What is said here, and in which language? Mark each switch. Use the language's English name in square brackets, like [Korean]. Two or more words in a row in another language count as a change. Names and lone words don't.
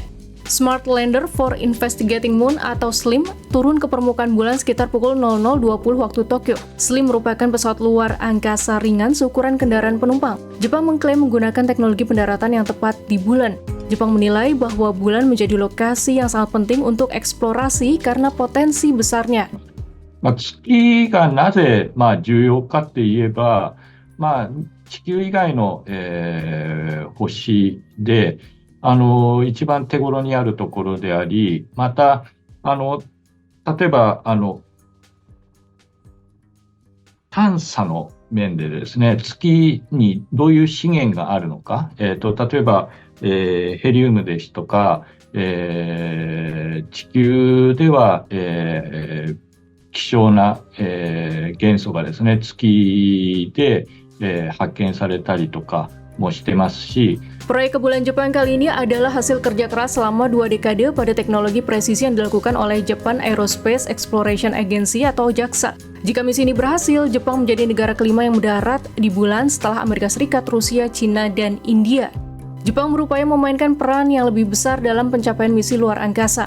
[Indonesian] Smart Lander for Investigating Moon atau SLIM turun ke permukaan bulan sekitar pukul 00.20 waktu Tokyo. SLIM merupakan pesawat luar angkasa ringan seukuran kendaraan penumpang. Jepang mengklaim menggunakan teknologi pendaratan yang tepat di bulan. Jepang menilai bahwa bulan menjadi lokasi yang sangat penting untuk eksplorasi karena potensi besarnya. [Japanese] 月がなぜ、重要かって言えば、地球以外の、星で、一番手頃にあるところであり、また、例えば、探査の面でですね、月にどういう資源があるのか、例えば、ヘリウムですとか、地球では、希少な、元素がですね、月で、発見されたりとかもしてますし。 [Indonesian] Proyek ke bulan Jepang kali ini adalah hasil kerja keras selama 2 dekade pada teknologi presisi yang dilakukan oleh Japan Aerospace Exploration Agency atau JAXA. Jika misi ini berhasil, Jepang menjadi negara kelima yang mendarat di bulan setelah Amerika Serikat, Rusia, Cina, dan India. Jepang berupaya memainkan peran yang lebih besar dalam pencapaian misi luar angkasa.